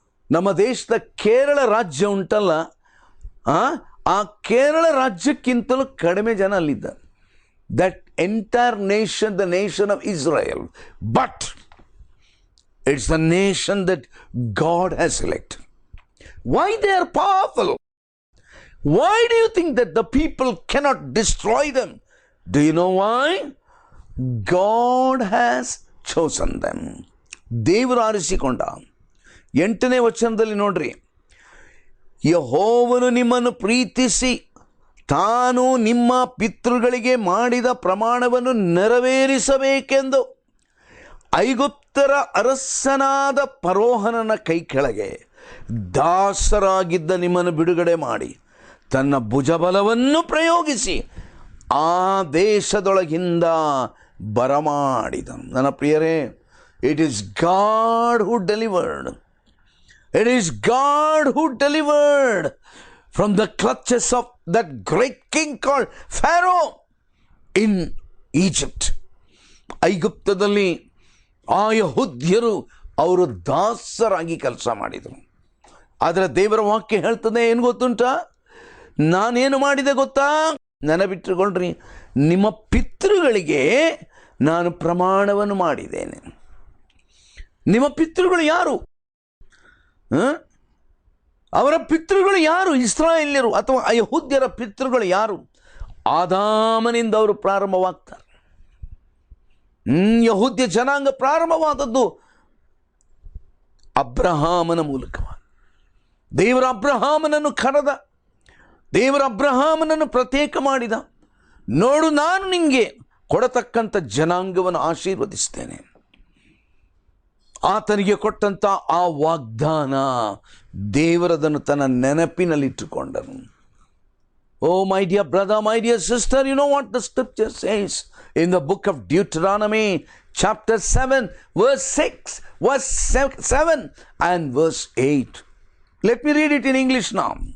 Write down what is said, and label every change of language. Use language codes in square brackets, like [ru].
[kn] ನಮ್ಮ ದೇಶದ ಕೇರಳ ರಾಜ್ಯ ಉಂಟಲ್ಲ, ಆ ಕೇರಳ ರಾಜ್ಯಕ್ಕಿಂತಲೂ ಕಡಿಮೆ ಜನ ಅಲ್ಲಿದ್ದಾರೆ. [en] That entire nation, the nation of Israel, but it's the nation that God has selected. Why they are powerful? Why do you think that the people cannot destroy them? Do you know why? God has chosen them. [kn] ದೇವರು ಆರಿಸಿಕೊಂಡ. 8ನೇ ವಚನದಲ್ಲಿ ನೋಡ್ರಿ, ಯೆಹೋವನು ನಿಮ್ಮನ್ನು ಪ್ರೀತಿಸಿ ತಾನು ನಿಮ್ಮ ಪಿತೃಗಳಿಗೆ ಮಾಡಿದ ಪ್ರಮಾಣವನ್ನು ನೆರವೇರಿಸಬೇಕೆಂದು ಐಗುಪ್ತರ ಅರಸನಾದ ಫರೋಹನನ ಕೈ ಕೆಳಗೆ ದಾಸರಾಗಿದ್ದ ನಿಮ್ಮನ್ನು ಬಿಡುಗಡೆ ಮಾಡಿ ತನ್ನ ಭುಜಬಲವನ್ನು ಪ್ರಯೋಗಿಸಿ ಆ ದೇಶದೊಳಗಿಂದ ಬರಮಾಡಿದನು. ನನ್ನ ಪ್ರಿಯರೇ, [en] It is God who delivered. It is God who delivered from the clutches of that great king called Pharaoh in Egypt. [kn] ಐಗುಪ್ತದಲ್ಲಿ ಆ ಯಹೂದ್ಯರು ಅವರು ದಾಸರಾಗಿ ಕೆಲಸ ಮಾಡಿದರು. ಆದರೆ ದೇವರ ವಾಕ್ಯ ಹೇಳ್ತದೆ, ಏನು ಗೊತ್ತುಂಟ? ನಾನೇನು ಮಾಡಿದೆ ಗೊತ್ತಾ? ನೆನಪಿಟ್ಟುಕೊಳ್ಳ್ರಿ, ನಿಮ್ಮ ಪಿತೃಗಳಿಗೆ ನಾನು ಪ್ರಮಾಣವನ್ನು ಮಾಡಿದ್ದೇನೆ. ನಿಮ್ಮ ಪಿತೃಗಳು ಯಾರು? ಅವರ ಪಿತೃಗಳು ಯಾರು? ಇಸ್ರಾಯೇಲ್ಯರು ಅಥವಾ ಯಹೂದ್ಯರ ಪಿತೃಗಳು ಯಾರು? ಆದಾಮನಿಂದ ಅವರು ಪ್ರಾರಂಭವಾಗ್ತಾರೆ. ಯಹೂದ್ಯ ಜನಾಂಗ ಪ್ರಾರಂಭವಾದದ್ದು ಅಬ್ರಹಾಮನ ಮೂಲಕವಾಗಿ. ದೇವರ ಅಬ್ರಹಾಮನನ್ನು ಕರೆದ, ದೇವರ ಅಬ್ರಹಾಮನನ್ನು ಪ್ರತ್ಯೇಕ ಮಾಡಿದ. ನೋಡು, ನಾನು ನಿಮಗೆ ಕೊಡತಕ್ಕಂಥ ಜನಾಂಗವನ್ನು ಆಶೀರ್ವದಿಸ್ತೇನೆ. ಆತನಿಗೆ ಕೊಟ್ಟಂಥ ಆ ವಾಗ್ದಾನ ದೇವರದನ್ನು ತನ್ನ ನೆನಪಿನಲ್ಲಿಟ್ಟುಕೊಂಡನು. [en] Oh, my dear brother, my dear sister, you know what the scripture says in the book of Deuteronomy, chapter 7, verse 6, verse 7 and verse 8. Let me read it in English now.